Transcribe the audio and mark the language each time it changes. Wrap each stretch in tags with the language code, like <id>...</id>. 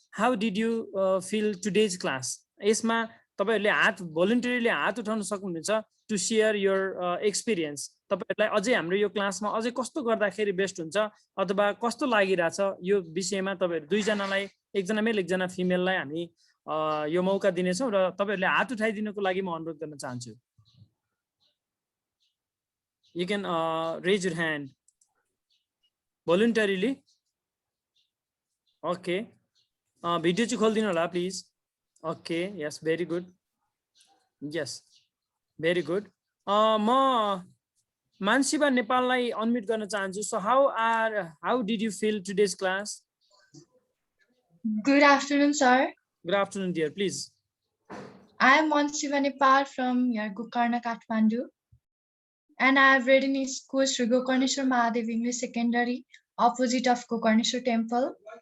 <en>How did you feel today's class?</en> <ne>यसमा तपाईहरुले भोलुन्टरीली हात उठाउन सक्नुहुन्छ</ne> <en>To share your experience.</en> <ne>तपाईहरुलाई अझै हाम्रो यो क्लासमा अझै कस्तो गर्दाखेरि बेस्ट हुन्छ अथवा कस्तो लागिरहेछ यो विषयमा तपाईहरु दुईजनालाई, एकजना मेल एकजना फिमेललाई हामी यो मौका दिनेछौं र तपाईहरुले हात उठाइदिनुको लागि म अनुरोध गर्न चाहन्छु।</ne> <en>You can raise your hand voluntarily. Okay.</en> <ne>Video चाहिँ खोल्दिनु होला please.</ne> <en>Okay, yes, very good. Yes, very good.</en> <ne>म मानसिबा नेपाललाई अनम्युट गर्न चाहन्छु।</ne> <en>So how did you feel today's class? Good afternoon, sir. Good afternoon, dear. Please. I am Mansiba Nepal from Gokarna, Kathmandu, and I have read in school Sri Gokarneshwar Mahadev English Secondary, opposite of Gokarneshwar Temple.</en>